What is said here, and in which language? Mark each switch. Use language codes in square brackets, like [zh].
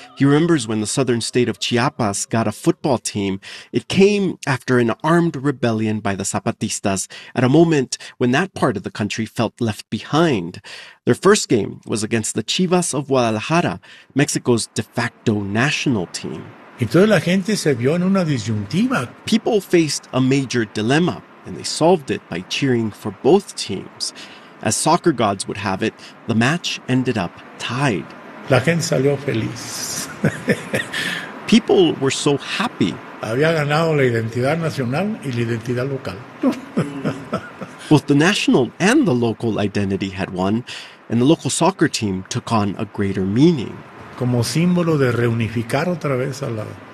[en] He remembers when the southern state of Chiapas got a football team. It came after an armed rebellion by the Zapatistas at a moment when that part of the country felt left behind. Their first game was against the Chivas of Guadalajara, Mexico's de facto national team. [es] Y toda la gente se vio en una disyuntiva. [en] People faced a major dilemma. And they solved it by cheering for both teams. As soccer gods would have it, the match ended up tied. [es] La gente salió feliz. [en] People were so happy. [es] Había ganado la identidad nacional y la identidad local. [en] Both the national and the local identity had won, and the local soccer team took on a greater meaning. [es] Como símbolo de reunificar otra vez a la...